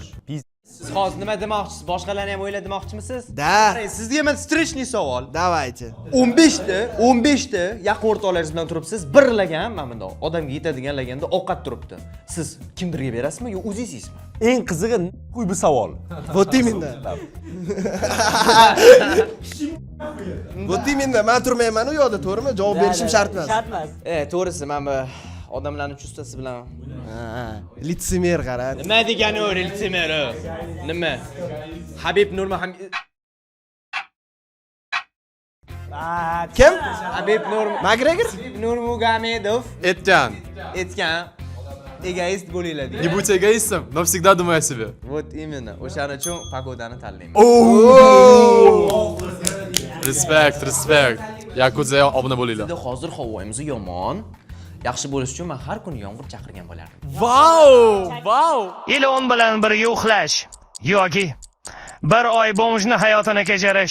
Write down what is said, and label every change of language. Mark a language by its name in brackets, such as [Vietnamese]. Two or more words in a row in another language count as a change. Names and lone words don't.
[Uzbek] Siz hozir nima demoqchisiz? Boshqalarni ham o'yla demoqchimisiz? Da. Sizga men streshniy savol. [Russian] Давайте. [Uzbek] 15 ta yaqin o'rtoqlaringiz bilan turibsiz, birlagan mana bundoq odamga yetadigan laganda ovqat turibdi. Siz kimdirga berasizmi yo o'zingiz yeysizmi? Eng qizig'i qo'y bu savol. [Russian] Вот именно. Вот именно. [Uzbek] Men turmayman u yoqda, to'g'rimi? Javob berishim shart emas. Shart emas. To'g'risi, men bu odamlarni chustasi bilan Litsemer qara. nima degani u litsemer? Nima? Habib Nurmuhammad Kim? Habib McGregor? Nurmagomedov Aytgan. aytgan egoist bo'linglar degan. [Russian] Не будь эгоистом, но всегда думай о себе. Вот именно. [Uzbek] O'shaning uchun pagodani tanlayman. Respekt. Yakuzaga obuna bo'linglar. Bizda hozir havoimiz yomon. Yaxshi bo'lish uchun men har kuni yomg'ir chaqirgan bo'lardim. Vau! Ilon bilan birga uxlash yoki bir oy bomishni hayotini kechirish.